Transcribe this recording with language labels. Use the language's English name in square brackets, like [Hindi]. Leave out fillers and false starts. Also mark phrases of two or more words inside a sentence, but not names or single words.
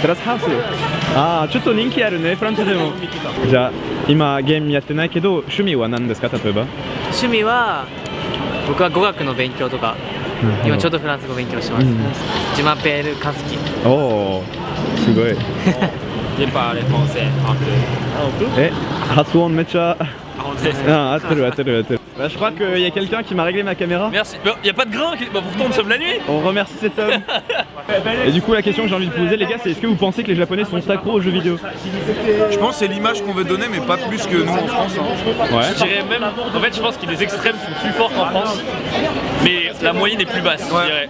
[Japanese] テラスハウス。ああ、ちょっと人気あるね、フランスでも。じゃあ今ゲームやってないけど趣味は何ですか？例えば趣味は僕は語学の勉強とか、今ちょうどフランス語勉強してます。 [French] Je m'appelle Kaski. [Japanese] おお、すごい。 [French] Je parle français un peu. [Japanese] 発音めっちゃ。本当ですか？合ってる合ってる合ってる。 [French] Je crois qu'il y a quelqu'un qui m'a réglé ma caméra. Merci. Il n'y a pas de grain, pourtant nous sommes la nuit. On remercie cet homme. Et du coup, la question que j'ai envie de poser, les gars, c'est est-ce que vous pensez que les Japonais sont accros aux jeux vidéo? Je pense que c'est l'image qu'on veut donner, mais pas plus que nous en France. Ouais. Je dirais même, en fait, je pense que les extrêmes sont plus forts qu'en France, mais la moyenne est plus basse, je dirais.